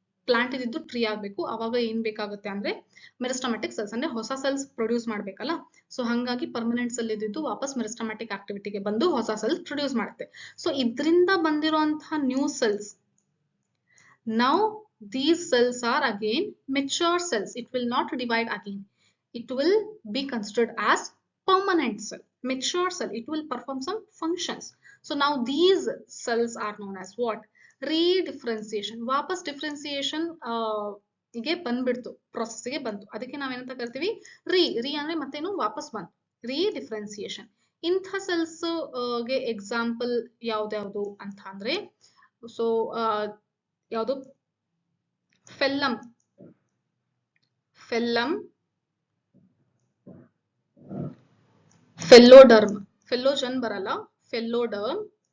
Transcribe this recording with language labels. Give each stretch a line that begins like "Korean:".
Kannada: Plant ಇದ್ದು tree ಆಗ್ಬೇಕು. ಅವಾಗ ಏನ್ ಬೇಕಾಗುತ್ತೆ ಅಂದ್ರೆ ಮೆರಿಸ್ಟಮ್ಯಾಟಿಕ್ ಸೆಲ್ಸ್, ಅಂದ್ರೆ ಹೊಸ ಸೆಲ್ಸ್ ಪ್ರೊಡ್ಯೂಸ್ ಮಾಡ್ಬೇಕಲ್ಲ. ಸೊ ಹಂಗಾಗಿ ಪರ್ಮನೆಂಟ್ ಸೆಲ್ ಇದ್ದು ವಾಪಸ್ ಮೆರಿಸ್ಟಮ್ಯಾಟಿಕ್ ಆಕ್ಟಿವಿಟಿಗೆ ಬಂದು ಹೊಸ ಸೆಲ್ಸ್ ಪ್ರೊಡ್ಯೂಸ್ ಮಾಡುತ್ತೆ.
English: so
Kannada: ಇದರಿಂದ ಬಂದಿರುವಂತಹ
English: New cells, now these cells are again mature cells. It will not divide again. It will be considered as permanent cell, mature cell. It will perform some functions. So now these cells are known as what? Redifferentiation.
Kannada: ವಾಪಸ್ differentiation ಗೆ ಬಂದ್ಬಿಡ್ತು, process ಗೆ ಬಂತು. ಅದಕ್ಕೆ ನಾವೇನಂತ ಕರಿತೀವಿ, ರೀ ಅಂದ್ರೆ ಮತ್ತೇನು, ವಾಪಸ್ ಬಂತು, ರೀಡಿಫ್ರೆನ್ಸಿಯೇಷನ್. ಇಂಥ ಸೆಲ್ಸ್ ಗೆ ಎಕ್ಸಾಂಪಲ್ ಯಾವ್ದ್ಯಾವ್ದು ಅಂತ ಅಂದ್ರೆ, ಸೊ ಯಾವುದು, ಫೆಲ್ಲಮ್, ಫೆಲ್ಲೋಡರ್ಮ್, ಫೆಲ್ಲೋಜನ್ ಬರಲ್ಲ, ಫೆಲ್ಲೋಡರ್ಮ್.